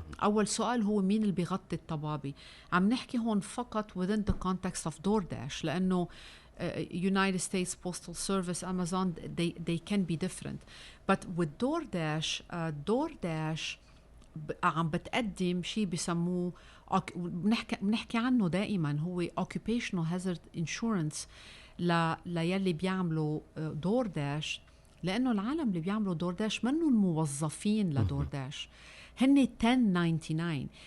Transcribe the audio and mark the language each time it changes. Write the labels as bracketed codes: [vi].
[ar] اول سؤال هو مين اللي بيغطي الطبابة. عم نحكي هون فقط [en] within the context of DoorDash، [ar] لانه [en] United States Postal Service, Amazon, they can be different. But with DoorDash, [ar] عم بتقدم شيء بسموه بنحكي عنه دائما، هو occupational hazard insurance ليلي بيعملوا DoorDash، لأنه العالم اللي بيعملوا DoorDash منهم موظفين لدورداش، هن 1099.